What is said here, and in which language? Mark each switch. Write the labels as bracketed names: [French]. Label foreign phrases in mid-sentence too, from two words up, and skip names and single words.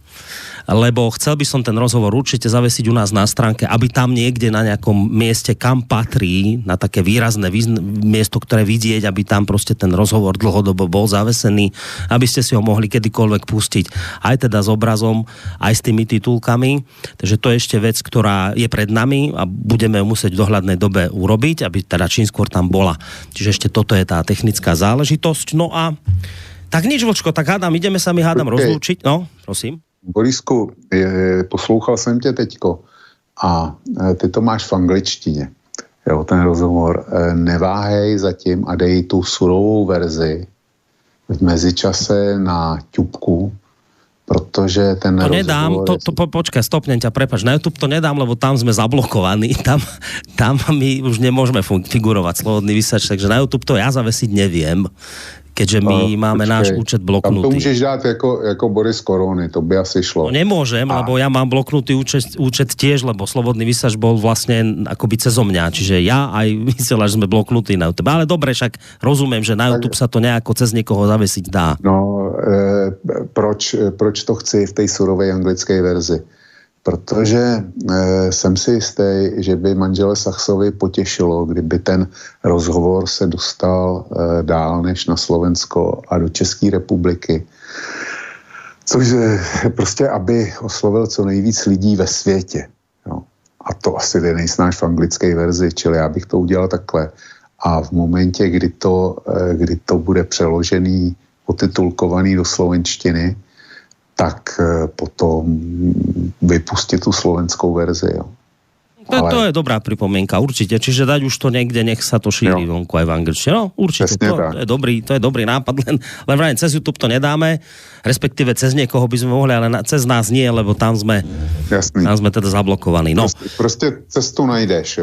[Slovak] Lebo chcel by som ten rozhovor určite zavesiť u nás na stránke, aby tam niekde na nejakom mieste, kam patrí, na také výrazné miesto, ktoré vidieť, aby tam proste ten rozhovor dlhodobo bol zavesený, aby ste si ho mohli kedykoľvek pustiť, aj teda s obrazom, aj s tými titulkami. Takže to je ešte vec, ktorá je pred nami a budeme musieť v dohľadnej dobe urobiť, aby teda čím skôr tam bola. Čiže ešte toto je tá technická záležitosť. No a tak nič, Vočko, tak ideme sa mi rozlúčiť. No, prosím. [Czech] Borisku, poslouchal jsem tě teďko a ty to máš v angličtině, jo, ten rozhovor. Neváhej zatím a dej tu surovou verzi v mezičase na ťupku, protože ten to rozhovor... [Slovak] nedám, počkaj, stopnem ťa, prepáč, na YouTube to nedám, lebo tam sme zablokovaní, tam my už nemôžeme figurovať slobodný vysielač, takže na YouTube to ja zavesiť neviem, keďže my máme náš účet bloknutý. Tam to môžeš dať ako Boris Korony, to by asi šlo. No nemôžem, lebo ja mám bloknutý účet tiež, lebo slobodný vysielač bol vlastne akoby cezo mňa, čiže ja aj vysielač sme bloknutí na YouTube. Ale dobre, však rozumiem, že na YouTube sa to nejako cez niekoho zavesiť dá. [Czech] No, proč to chci v tej surovej anglickej verzi? Protože jsem si jistý, že by manžele Sachsovi potěšilo, kdyby ten rozhovor se dostal dál než na Slovensko a do České republiky. Což prostě, aby oslovil co nejvíc lidí ve světě. Jo. A to asi nejsnáš v anglické verzi, čili já bych to udělal takhle. A v momentě, kdy to bude přeložený, otitulkovaný do slovenštiny, tak potom vypustit tu slovenskou verzi. Jo. [Slovak] To je dobrá pripomienka, určite. Čiže dať už to niekde, nech sa to šíri vonku aj v angličtine. No, určite, to je dobrý nápad, len vrajím, cez YouTube to nedáme, respektíve cez niekoho by sme mohli, ale cez nás nie, lebo tam sme teda zablokovaní. No. [Czech] Proste cestu najdeš, jo.